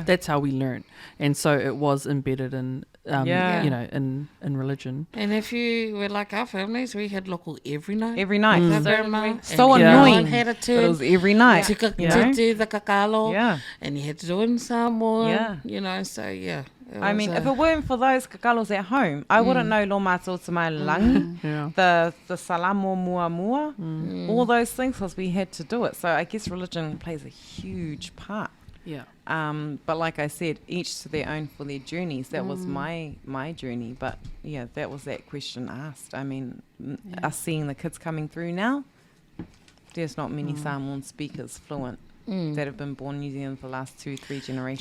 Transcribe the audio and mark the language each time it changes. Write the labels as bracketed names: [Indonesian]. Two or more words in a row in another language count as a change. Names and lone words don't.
[English] That's how we learned, and so it was embedded in in religion. And if you were like our families, we had local every night. Every night. The So, grandma, so and annoying. everyone had a But turn it was every night. to you know? do the kakalo. Yeah. And you had to do it in Samoan. Yeah. You know, so yeah. I mean, if it weren't for those kakalos at home, I wouldn't know [Samoan] lo mātou te mai langi, [English] Yeah. [Samoan] the salamo mua mua, [English] all those things, because we had to do it. So I guess religion plays a huge part. Yeah. But like I said, each to their own for their journeys. That was my journey. But yeah, that was that question asked. I mean, us seeing the kids coming through now, there's not many Samoan speakers fluent that have been born in New Zealand for the last 2-3 generations.